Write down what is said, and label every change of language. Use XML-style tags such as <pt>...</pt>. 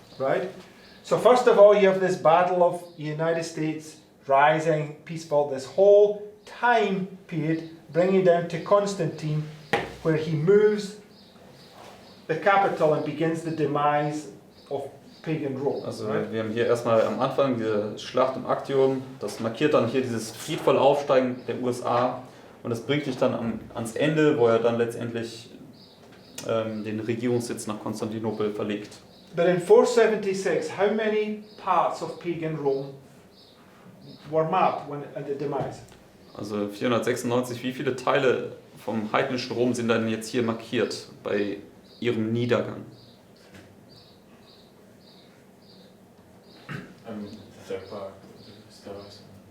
<en>Right? So first of all, you have this battle of the United States rising, peaceful, this whole time period, bringing down to Constantine, where he moves the capital and begins the demise of pagan Rome.</en> <de>Also</de> <en>Right?</en> <de>wir haben hier erstmal am Anfang diese Schlacht im Actium, das markiert dann hier dieses friedvolle Aufsteigen der USA und das bringt dich dann ans Ende, wo er dann letztendlich den Regierungssitz nach Konstantinopel verlegt.</de> <en>But in 476, how many parts of pagan Rome were marked at the demise?</en> <de>Also 496, wie viele Teile vom heidnischen Rom sind dann jetzt hier markiert bei ihrem Niedergang?</de> <en>The third part is the rest.</en>